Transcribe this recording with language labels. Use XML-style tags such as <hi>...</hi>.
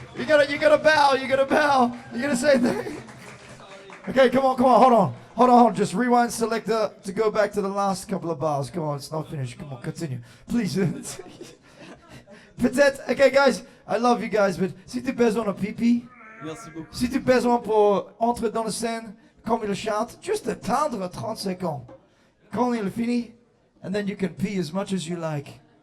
<en>You gotta bow. You gotta bow. You gotta say things. Okay, come on. Hold on. Just rewind selector to go back to the last couple of bars. Come on, it's not finished. Come on, continue, please. Peut-être. Okay, guys, I love you guys, but</en> <fr>si tu as besoin de pipi, Merci beaucoup. si tu as besoin pour entrer dans la scène, comme il chante, juste attendre 30 secondes. Quand il finit,</fr> <en>and then you can pee as much as you like.</en>